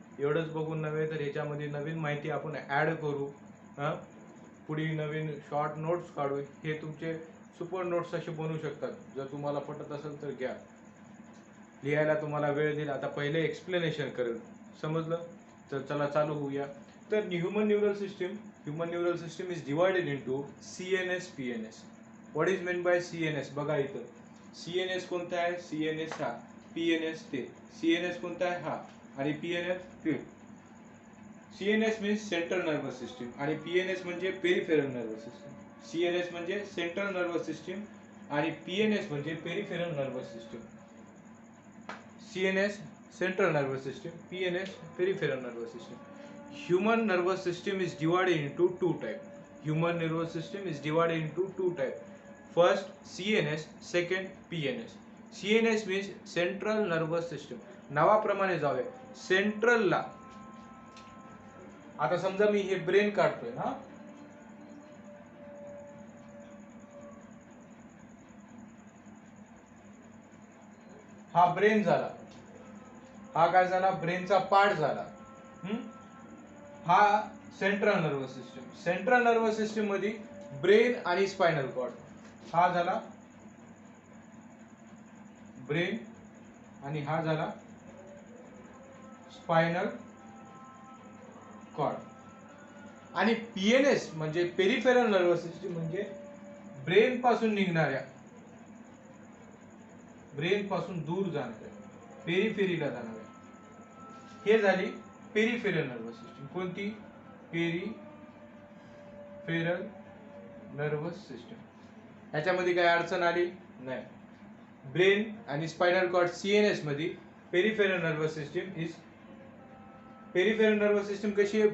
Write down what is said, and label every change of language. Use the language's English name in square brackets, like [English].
[Marathi] एवढंच बघून नव्हे तर ह्याच्यामध्ये नवीन माहिती आपण ॲड करू. पुढे नवीन शॉर्ट नोट्स काढू. हे तुमचे सुपर नोट्स असे बनवू शकतात. जर तुम्हाला पटत असेल तर घ्या. लिहायला तुम्हाला वेळ दिला. आता पहिले एक्सप्लेनेशन करेल, समजलं? तर चला चालू होऊया. [English] तर human neural system is divided into CNS PNS. What is meant by [Marathi] CNS? बघा इथं CNS कोणता आहे? CNS हा, PNS ते. CNS कोणता आहे? हा, आणि PNS ते. CNS means central nervous system आणि PNS म्हणजे पेरिफेरल नर्वस सिस्टम. CNS म्हणजे सेंट्रल नर्वस सिस्टम आणि PNS म्हणजे peripheral nervous system. [English] CNS central nervous system, PNS peripheral nervous system. Human nervous system is divided into two types. Human nervous system is divided into two types. First CNS, second PNS. CNS means central nervous system. [Marathi] नावाप्रमाणे जाऊया सेंट्रलला. आता समजा मी हे brain काढतोय ना, हा brain झाला. हा काय झाला? ब्रेनचा पार्ट झाला. हा central nervous system. Central nervous system मध्ये ब्रेन आणि स्पायनल कॉर्ड. हा झाला ब्रेन आणि हा झाला स्पायनल कॉर्ड. आणि PNS म्हणजे पेरिफेरल नर्वस सिस्टम, म्हणजे ब्रेन पासून निघणाऱ्या, ब्रेन पासून दूर जाणाऱ्या, पेरिफेरीला जाणाऱ्या, हे झाली पेरिफेरल नर्वस सिस्टम. कोणती? Peripheral nervous system. ह्याच्यामध्ये काय अडचण आली नाही. ब्रेन आणि स्पायनल कॉर्ड CNS मध्ये. पेरिफेरल नर्वस सिस्टम कशी आहे?